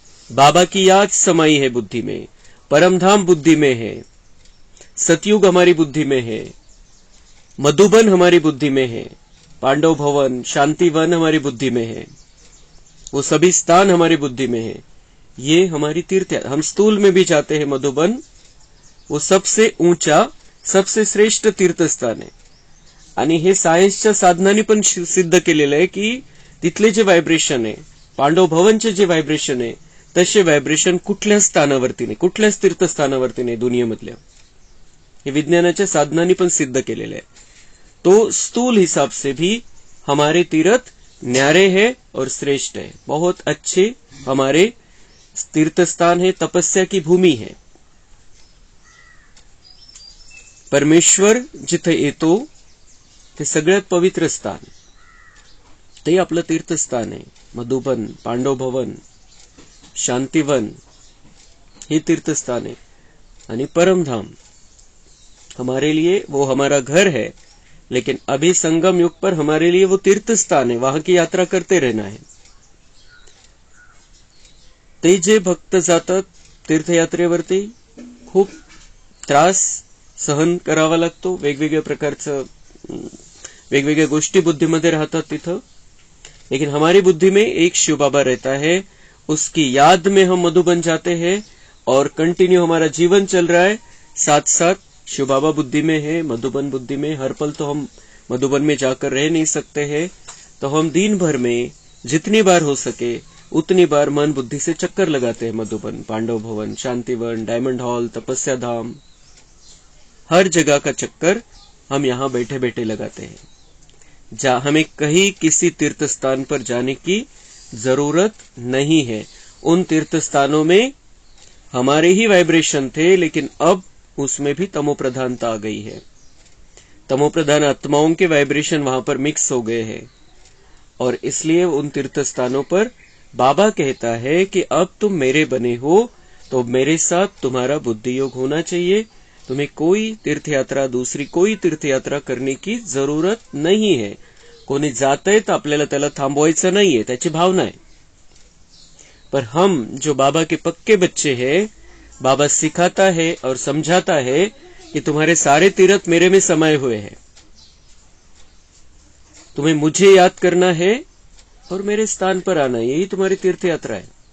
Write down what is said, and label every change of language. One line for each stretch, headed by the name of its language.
Hindi: बाबा की याद समाई है बुद्धि में, परमधाम बुद्धि में है, सतयुग हमारी बुद्धि में है, मधुबन हमारी बुद्धि में है, पांडव भवन शांतिवन हमारी बुद्धि में है, वो सभी स्थान हमारी बुद्धि में है। ये हमारी तीर्थ, हम स्थूल में भी जाते हैं मधुबन, वो सबसे ऊंचा सबसे श्रेष्ठ तीर्थस्थान
Marathi: आहे। आणि हे सायन्सच्या साधनांनी पण सिद्ध केलेलं आहे की तिथले जे व्हायब्रेशन आहे, पांडव भवनचे जे व्हायब्रेशन आहे, तसे व्हायब्रेशन कुठल्याच स्थानावरती नाही, कुठल्याच तीर्थस्थानावरती नाही दुनियेमधल्या। हे विज्ञानाच्या साधनांनी पण सिद्ध केलेलं आहे।
Hindi: तो स्थूल हिसाब से भी हमारे तीर्थ न्यारे है और श्रेष्ठ है, बहुत अच्छे हमारे तीर्थस्थान है, तपस्या की भूमि है।
Marathi: परमेश्वर जिथे येतो ते सगळ्यात पवित्र स्थान, ते आपलं तीर्थस्थान आहे। मधुबन, पांडव भवन, शांतिवन हे तीर्थस्थान है। आणि
Hindi: परमधाम हमारे लिए वो हमारा घर है, लेकिन अभी संगम युग पर हमारे लिए वो तीर्थस्थान है, वहां की यात्रा करते रहना है।
Marathi: ते जे भक्त जातात तीर्थयात्रेवरती खूप त्रास सहन करावा लागतो, वेगवेगळ्या प्रकारचं वेगवेगळ्या गोष्टी बुद्धीमध्ये राहतात तिथं।
Hindi: लेकिन हमारी बुद्धि में एक शिव बाबा रहता है, उसकी याद में हम मधुबन जाते हैं और कंटिन्यू हमारा जीवन चल रहा है। साथ साथ शिव बाबा बुद्धि में है, मधुबन बुद्धि में। हर पल तो हम मधुबन में जाकर रह नहीं सकते हैं, तो हम दिन भर में जितनी बार हो सके उतनी बार मन बुद्धि से चक्कर लगाते हैं। मधुबन, पांडव भवन, शांतिवन, डायमंड हॉल, तपस्या धाम, हर जगह का चक्कर हम यहाँ बैठे बैठे लगाते हैं। हमें कहीं किसी तीर्थ स्थान पर जाने की जरूरत नहीं है। उन तीर्थ स्थानों में हमारे ही वाइब्रेशन थे, लेकिन अब उसमें भी तमोप्रधानता आ गई है। तमोप्रधान आत्माओं के वाइब्रेशन वहां पर मिक्स हो गए हैं, और इसलिए उन तीर्थ स्थानों पर बाबा कहता है कि अब तुम मेरे बने हो, तो मेरे साथ तुम्हारा बुद्धि योग होना चाहिए। तुम्हें कोई तीर्थयात्रा, दूसरी कोई तीर्थयात्रा करने की जरूरत नहीं है।
Marathi: कोणी जातंय तर आपल्याला त्याला थांबवायचं नाहीये, त्याची भावना है।
Hindi: पर हम जो बाबा के पक्के बच्चे हैं, बाबा सिखाता है और समझाता है कि तुम्हारे सारे तीर्थ मेरे में समाये हुए हैं। तुम्हें मुझे याद करना है और मेरे स्थान पर आना है, यही तुम्हारी तीर्थ यात्रा है।